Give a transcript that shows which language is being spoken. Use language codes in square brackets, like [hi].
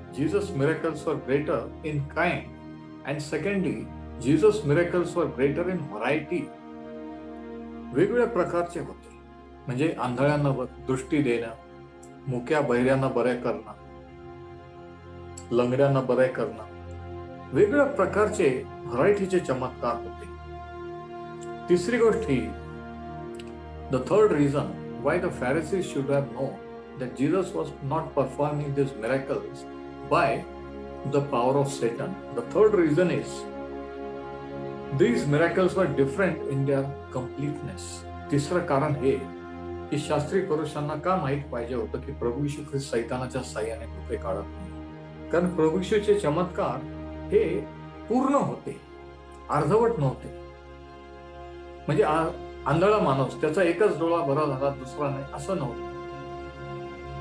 [en] Jesus miracles were greater in kind and secondly Jesus miracles were greater in variety. [mr] वेगवेगळ्या प्रकारचे होते. म्हणजे आंधळ्यांना दृष्टी देणं, मुक्या बहिऱ्यांना बरे करणं, लंगड्यांना बरे करणं, वेगवेगळ्या प्रकारचे व्हरायटीचे चमत्कार होते. तिसरी गोष्ट ही, [en] the third reason why the Pharisees should have known that Jesus was not performing these miracles by the power of Satan. The third reason is these miracles were different in their completeness. [mr] तिसरं कारण हे की शास्त्री पुरुषांना का माहित पाहिजे होतं की प्रभू येशू ख्रिस्त सैतानाच्या साह्याने कृत्य काढत नाही. कारण प्रभू येशूचे चमत्कार हे पूर्ण होते, अर्धवट नव्हते. म्हणजे आंधळा माणूस त्याचा एकच डोळा बरा झाला, दुसरा नाही असं नव्हतं.